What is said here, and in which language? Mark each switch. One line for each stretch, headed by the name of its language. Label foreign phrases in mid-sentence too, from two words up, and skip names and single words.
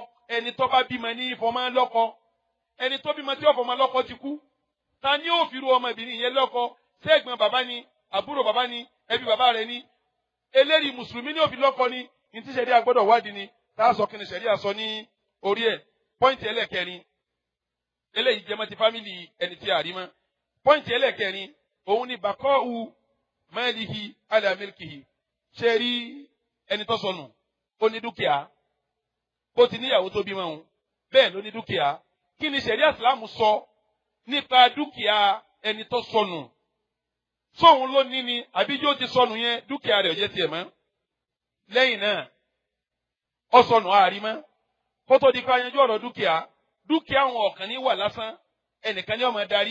Yoruba: ẹni tó bá bímọ ní ìfọmọ lọ́kọ ẹni tó bímọ tí ọ̀fọmọ lọ́kọ ti kú ta ni ó fi ru ọmọbìnrin yẹn lọ́kọ ṣé ẹ̀gbọ́n bàbá ni àbúrò bàbá ni ẹbí bàbá rẹ̀ ni eléyìí mùsùlùmí ní ó fi lọ́kọ ni ní tí ṣẹ̀ríà gbọ́dọ̀ wádìí ni tá a sọ kí ni ṣẹ̀ríà sọ ní orí ẹ̀ pọ́ìntì ẹlẹ́kẹrin eléyìí jẹ́ mọ́ ti fámìlì ẹni tí a rí mọ́ pọ́ìntì ẹlẹ́kẹrin òun ni bàkọ́ọ̀hù máàlìhì ala milkihi ṣe rí ẹni tó sọnù ó ní dúkìá ó ti níyàwó tó bímọ òun bẹ́ẹ̀ ló ní dúkìá kí ni ṣẹ̀ríà ìsìlámù sọ nípa dúkìá ẹni tó sọnù sóun ló ní ni àbí yóò ti sọnù yẹn dúkìá rẹ̀ ò jẹ́ tiẹ̀ mọ́ lẹ́yìn náà ó sọnù àárí mọ́ kó tó di ká yanjú ọ̀rọ̀ dúkìá àwọn ọ̀kan ní wà lásán ẹnìkan ní ó máa darí